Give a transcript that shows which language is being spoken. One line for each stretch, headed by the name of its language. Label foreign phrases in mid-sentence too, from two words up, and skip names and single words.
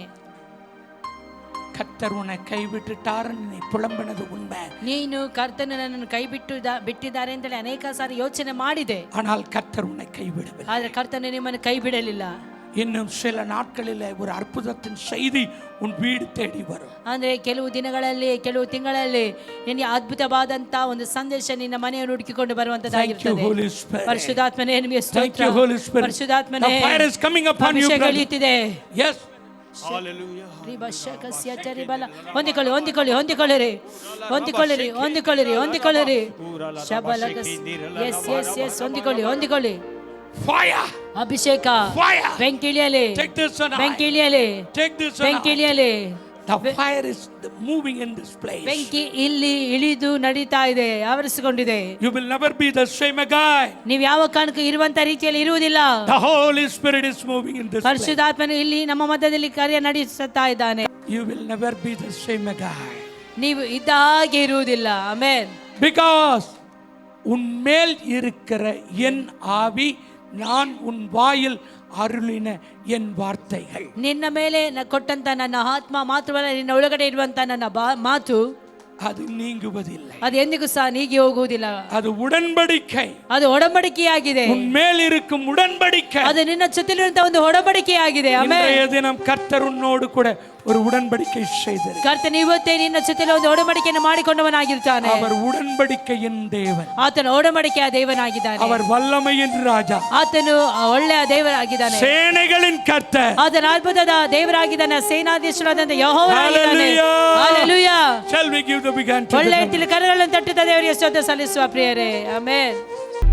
Tamil: கர்த்தர் உன்னை கைவிட்டுட்டார் நீ புலம்பினது உண்மை.
Kannada: ನೀನು ಕರ್ತನು ನನ್ನನ್ನು ಬಿಟ್ಟಿದ್ದಾರೆ ಅಂತೇಳಿ ಅನೇಕ ಸಾರಿ ಯೋಚನೆ ಮಾಡಿದೆ.
Tamil: ஆனால் கர்த்தர் உன்னை கைவிடவில்லை.
Kannada: ಆದರೆ ಕರ್ತನು ನಿಮ್ಮನ್ನು ಕೈ ಬಿಡಲಿಲ್ಲ.
Tamil: இன்னும் சில நாட்களில் ஒரு அற்புதத்தின் செய்தி உன் வீடு தேடி வரும்.
Kannada: ಅಂದ್ರೆ ಕೆಲವು ದಿನಗಳಲ್ಲಿ ಕೆಲವು ತಿಂಗಳಲ್ಲಿ ನಿನ್ನ ಅದ್ಭುತವಾದಂತ ಒಂದು ಸಂದೇಶ ನಿನ್ನ ಮನೆಯನ್ನು ಹುಡುಕಿಕೊಂಡು ಬರುವಂತದ್ದಾಗಿರುತ್ತದೆ. ಪರಿಶುದ್ಧಾತ್ಮನೇ ನಿಮಗೆ ಸ್ತೋತ್ರ. ಪರಿಶುದ್ಧಾತ್ಮನೇ ಅಭಿಷೇಕ ಇಳಿಯುತ್ತಿದೆ.
English: Yes. Hallelujah.
Kannada: ಹೊಂದಿಕೊಳ್ಳಿರಿ. ಹೊಂದಿಕೊಳ್ಳಿ.
English: Fire.
Kannada: ಅಭಿಷೇಕ. ಬೆಂಕಿ ಇಳಿಯಲಿ.
English: The fire is moving in this place.
Kannada: ಬೆಂಕಿ ಇಲ್ಲಿ ಇಳಿದು ನಡೀತಾ ಇದೆ, ಆವರಿಸಿಕೊಂಡಿದೆ.
English: You will never be the same again.
Kannada: ನೀವು ಯಾವ ಕಾರಣಕ್ಕೂ ಇರುವಂತ ರೀತಿಯಲ್ಲಿ ಇರುವುದಿಲ್ಲ.
English: The Holy Spirit is moving in this place.
Kannada: ಪರಿಶುದ್ಧಾತ್ಮನು ಇಲ್ಲಿ ನಮ್ಮ ಮಧ್ಯದಲ್ಲಿ ಕಾರ್ಯ ನಡೆಸುತ್ತಾ ಇದ್ದಾನೆ.
English: You will never be the same again.
Kannada: ನೀವು ಇದ್ದ ಹಾಗೆ ಇರುವುದಿಲ್ಲ. ಆಮೆನ್.
Tamil: Because உன்மேல் இருக்கிற என் ஆவி நான் உன் வாயில் அருளின் என் வார்த்தைகள்.
Kannada: ನಿನ್ನ ಮೇಲೆ ಕೊಟ್ಟಂತ ನನ್ನ ಆತ್ಮ ಮಾತ್ರವಲ್ಲ, ನಿನ್ನ ಒಳಗಡೆ ಇರುವಂತ ನನ್ನ ಮಾತು ಅದು ನೀಗುವುದಿಲ್ಲ. ಅದು ಎಂದಿಗೂ ಸಹ ನೀಗಿ ಹೋಗುವುದಿಲ್ಲ. ಅದು ಉಡன்பಡಿಕೆ. ಅದು ಒಡಂಬಡಿಕೆಯಾಗಿದೆ.
Tamil: உன்மேல் இருக்கும் உடன்படிக்கை.
Kannada: ಅದು ನಿನ್ನ ಜೊತೆಲಿರುವಂತ ಒಂದು ಒಡಂಬಡಿಕೆಯಾಗಿದೆ. ಆಮೆನ್.
Tamil: இன்றைய தினம் கர்த்தர் உன்னோடு கூட ஒரு உடன்படிக்கை செய்தார்.
Kannada: ಕರ್ತನು ಇವತ್ತೇ ನಿನ್ನ ಜೊತೆಲಿ ಒಂದು ಒಡಂಬಡಿಕೆಯನ್ನು ಮಾಡಿಕೊಂಡವನಾಗಿರ್ತಾನೆ.
Tamil: அவர் உடன்படிக்கையின் தேவன்.
Kannada: ಆತನು ಒಡಂಬಡಿಕೆಯ ದೇವನಾಗಿದ್ದಾನೆ.
Tamil: அவர் வல்லமையின் ராஜா.
Kannada: ಆತನು ಒಳ್ಳೆಯ ದೇವರಾಗಿದ್ದಾನೆ.
Tamil: ಸೇನೆகளின் கர்த்தர்.
Kannada: ಆತನು ಅದ್ಭುತದ ದೇವರಾಗಿದ್ದಾನೆ. ಸೇನಾಧೀಶನಾದಂತ ಯೆಹೋವನಾಗಿದ್ದಾನೆ. ಹalleluya.
English: Shall we give the big hand to the Lord?
Kannada: ಒಳ್ಳೆಯ ಕರಗಳನ್ನು ತಟ್ಟುತ್ತಾ ದೇವರಿಗೆ ಸ್ತೋತ್ರ ಸಲ್ಲಿಸುವ ಪ್ರಿಯರೇ. ಆಮೆನ್.